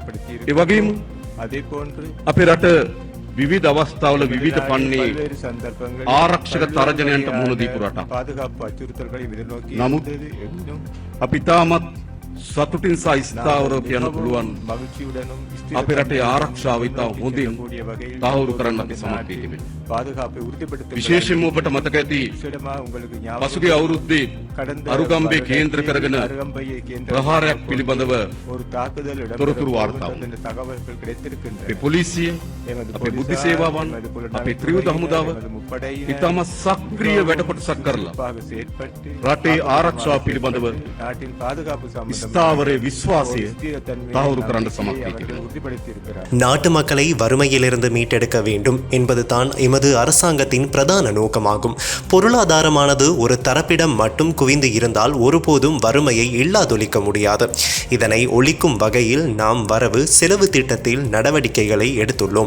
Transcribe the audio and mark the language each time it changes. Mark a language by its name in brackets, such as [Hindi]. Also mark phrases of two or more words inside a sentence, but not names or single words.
[Sinhala] ඒ වගේම අපේ රට විවිධ අවස්ථාවල විවිධ පන්නේ ආරක්ෂක තර්ජනයන්ට මුහුණ දීපු රටක්. නමුත් අපි තාමත් සතුටින් සහ ස්ථාවරව කියන්න පුළුවන් [Tamil] மகிழ்ச்சியுடனும் [Sinhala] අපේ රටේ ආරක්ෂාව ඉතා හොඳින් තහවුරු කරන්න අපි සමත් වී තිබෙනවා. [Tamil] பாதுகாப்பை உறுதிப்படுத்த [Sinhala] විශේෂයෙන්ම ඔබට මතක ඇති [Tamil] உங்களுக்கு [Sinhala] පසුගිය අවුරුද්දේ අරුගම්බේ කේන්ද්‍ර කරගෙන [Tamil] அருகம்பையை கேந்திர [Sinhala] ප්‍රහාරයක් පිළිබඳව [Tamil] ஒரு தாக்குதல் [Sinhala] තොරතුරු වාර්තා වුණා. [Tamil] இந்த தகவல்கள் கிடைத்திருக்கின்றன. [Sinhala] අපේ පොලිසිය, අපේ බුද්ධි සේවාවන්, අපේ ත්‍රිවිධ හමුදාව ඉතාමත් සක්‍රිය වැඩකොටසක් කරලා [Tamil] செயற்பட்டு [Sinhala] රටේ ආරක්ෂාව පිළිබඳව [Tamil] நாட்டின் பாதுகாப்பு [Sinhala] ස්ථාවරයේ විශ්වාසය තහවුරු කරන්න සමත් වී තිබෙනවා. [Tamil] உறுதிப்படுத்தியிருக்கிறார். நாட்டு மக்களை வறுமையிலிருந்து மீட்டெடுக்க வேண்டும் என்பதுதான் எமது அரசாங்கத்தின் பிரதான நோக்கமாகும். பொருளாதாரமானது ஒரு தரப்பிடம் மட்டும் குவிந்து இருந்தால் ஒருபோதும் வறுமையை இல்லாதொழிக்க முடியாது. இதனை ஒழிக்கும் வகையில் நாம் வரவு செலவு திட்டத்தில் நடவடிக்கைகளை எடுத்துள்ளோம்.